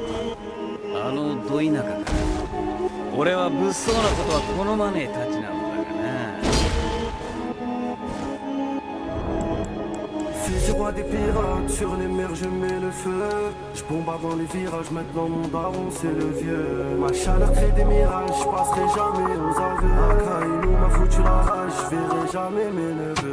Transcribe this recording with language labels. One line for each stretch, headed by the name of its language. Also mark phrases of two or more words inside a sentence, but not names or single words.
Japanese: あのど田舎から。俺は物騒なことは好まねえたちなんだがな。
French: Fils du roi des pirates, sur les mers je mets le feu. Je bombarde dans les virages, maintenant mon daron c'est le vieux. Ma chaleur crée des mirages, je passerai jamais aux aveux. Akainu m'a foutu la rage, je verrai jamais mes neveux.